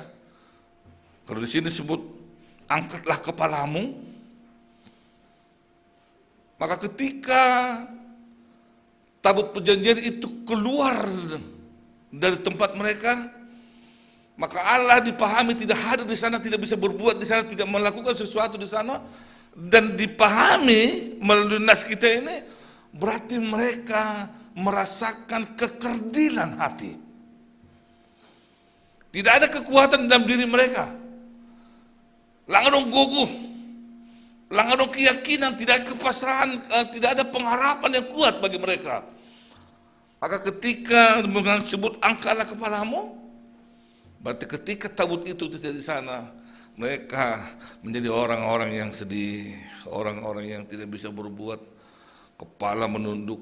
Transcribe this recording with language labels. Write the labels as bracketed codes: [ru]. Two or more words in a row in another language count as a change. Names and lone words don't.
[id] Kalau di sini disebut angkatlah kepalamu, maka ketika tabut perjanjian itu keluar dari tempat mereka, maka Allah dipahami tidak hadir di sana, tidak bisa berbuat di sana, tidak melakukan sesuatu di sana, dan dipahami melalui nas kita ini, berarti mereka merasakan kekerdilan hati. Tidak ada kekuatan dalam diri mereka. [bts] Langadong guguh, langadong [id] keyakinan, tidak ada kepasrahan, tidak ada pengharapan yang kuat bagi mereka. Maka ketika disebut angkatlah kepalamu, berarti ketika tabut itu tidak di sana, mereka menjadi orang-orang yang sedih, orang-orang yang tidak bisa berbuat, kepala menunduk.